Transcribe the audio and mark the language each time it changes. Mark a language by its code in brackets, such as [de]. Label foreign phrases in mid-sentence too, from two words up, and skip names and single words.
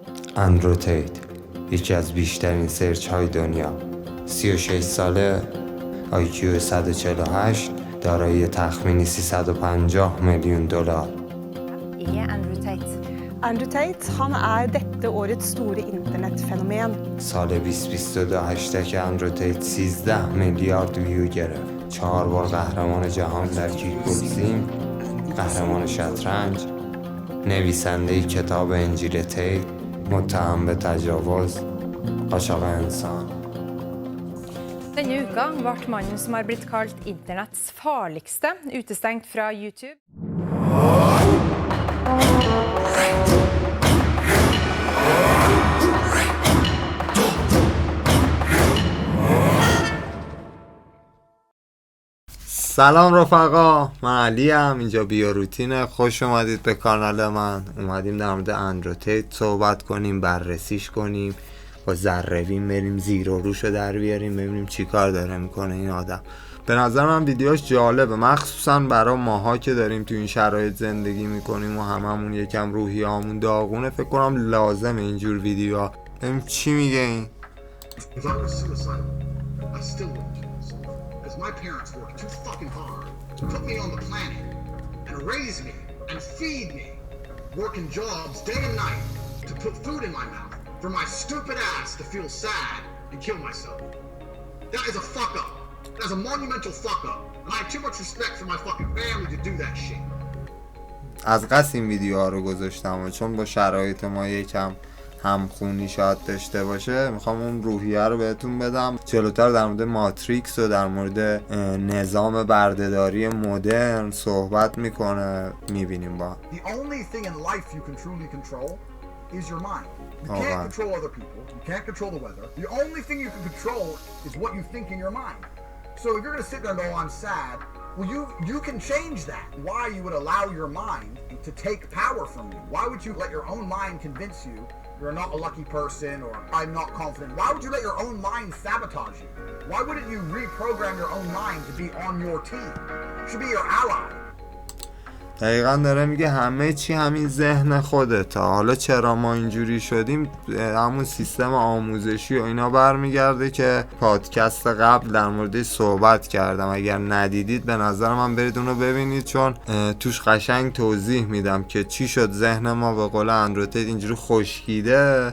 [fa] اندرو تیت، یکی از بیشترین سرچ های دنیا، 36 ساله، IQ 148، دارای تخمینی 350 میلیون دلار. [no] اندرو تیت han dette årets store internettfenomen. [fa] سال 2022 هشتگ اندرو تیت 13 میلیارد ویو گرفت. 4 بار قهرمان جهان در کیک بوکسینگ، قهرمان شطرنج، نویسنده کتاب انجیل تیت، متهم به تجاوز، قاچاق انسان. [no] Denne uka ble mannen som har blitt kalt internetts farligste utestengt fra YouTube. [fa] سلام رفقا، من علی ام، اینجا بیوروتینه. خوش اومدید به کانال من. اومدیم در مورد اندرو تیت صحبت کنیم، بررسیش کنیم، با ذره‌بین بریم زیر و روشو در بیاریم، ببینیم چی کار داره میکنه این آدم. به نظر من ویدیوش جالبه، مخصوصا برای ماها که داریم تو این شرایط زندگی میکنیم و هممون یکم روحیه‌مون داغونه. فکر کنم لازمه اینجور ویدیوها. ببینیم چی میگه این. [en] My parents worked too fucking hard to put me on the planet and raise me and feed me, working jobs day and night to put food in my mouth for my stupid ass to feel sad and kill myself. That is a fuck up. That is a monumental fuck up. And I have too much respect for my fucking family to do that shit. [fa] از قصد این ویدیوها رو گذاشتم و چون با شرایط ما یکم همخونی شاید داشته باشه، میخوام اون روحیه رو بهتون بدم. جلوتر در مورد ماتریکس و در مورد نظام بردهداری مدرن صحبت میکنه، میبینیم با. [en] The only thing in life you can truly control is your mind. You can't control other people. You can't control the weather. The only thing you can control is what you think in your mind. So if you're going to sit there and go, oh, I'm sad, well, you can change that. Why you would allow your mind to take power from you? Why would you let your own mind convince you you're not a lucky person or I'm not confident? Why would you let your own mind sabotage you? Why wouldn't you reprogram your own mind to be on your team? It should be your ally. [fa] دقیقا داره میگه همه چی همین ذهن خودته. حالا چرا ما اینجوری شدیم؟ همون سیستم آموزشی و اینا برمیگرده که پادکست قبل در موردش صحبت کردم. اگر ندیدید به نظر من برید اونو ببینید، چون توش قشنگ توضیح میدم که چی شد ذهن ما به قول اندرو تیت اینجوری خشکیده.